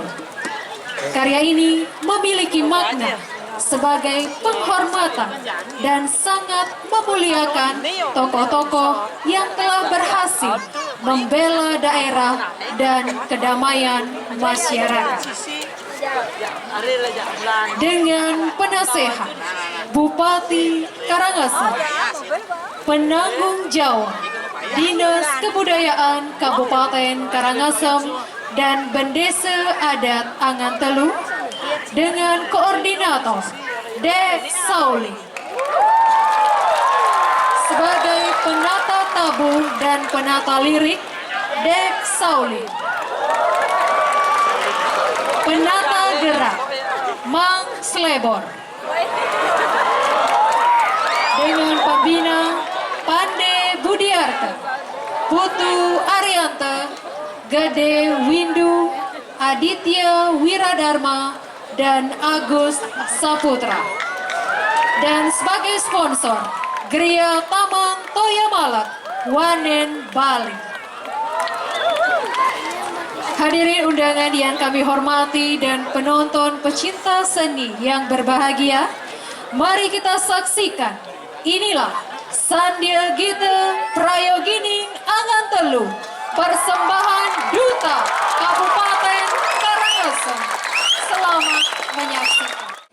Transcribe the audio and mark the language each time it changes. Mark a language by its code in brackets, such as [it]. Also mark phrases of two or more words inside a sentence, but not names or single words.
[id] Karya ini memiliki makna sebagai penghormatan dan sangat memuliakan tokoh-tokoh yang telah berhasil membela daerah dan kedamaian masyarakat. Dengan penasehat Bupati Karangasem, penanggung jawab Dinas Kebudayaan Kabupaten Karangasem, dan Bendesa Adat Angan Telu, dengan koordinator Dek Sauli. Sebagai penata tabu dan penata lirik, Dek Sauli. Penata gerak, Mang Slebor. Dengan pembina Pande Budiarta, Putu Arianta, Gede Windu, Aditya Wiradharma, dan Agus Saputra. Dan sebagai sponsor, Gria Taman Toya Malak, Wanen, Bali. Hadirin undangan yang kami hormati dan penonton pecinta seni yang berbahagia, mari kita saksikan. Inilah Sandya Gita Prayogining Angan Telu, persembahan Duta Kabupaten Karangasem. Selamat menyaksikan.